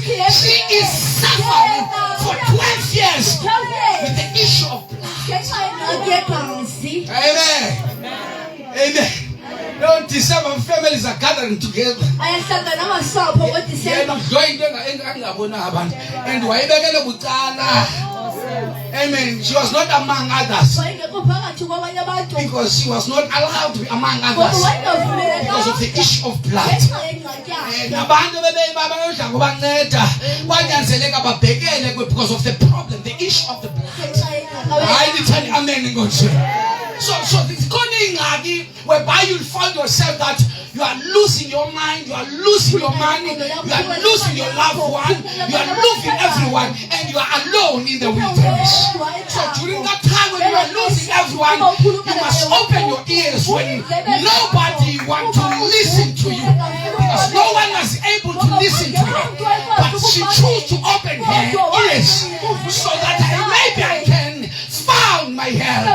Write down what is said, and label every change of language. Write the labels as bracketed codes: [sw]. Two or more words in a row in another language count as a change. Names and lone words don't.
[en] She is suffering for 12 years with the issue of blood. Amen. Amen. No, December families are gathering together. And why Amen. She was not among others [xh] wayengekho phakathi kwabanye abantu [en] because she was not allowed to be among others because of the issue of blood. [xh] ngenxa yengxaki yakhe. Nabantu bebeyibabadla ngobanceda kwanyanzeleka babhekele [en] because of the problem, the issue of the blood. [xh] Ngenxa yengxaki Hayi nithani amen nkosi. [en] So [xh] khona ingxaki [en] whereby you'll find yourself that you are losing your mind, you are losing your money, you are losing your loved one, you are losing everyone, and you are alone in the wilderness. So during that time when you are losing everyone, you must open your ears when nobody wants to listen to you, because no one was able to listen to her, but she chose to open her ears so that maybe I can found my help.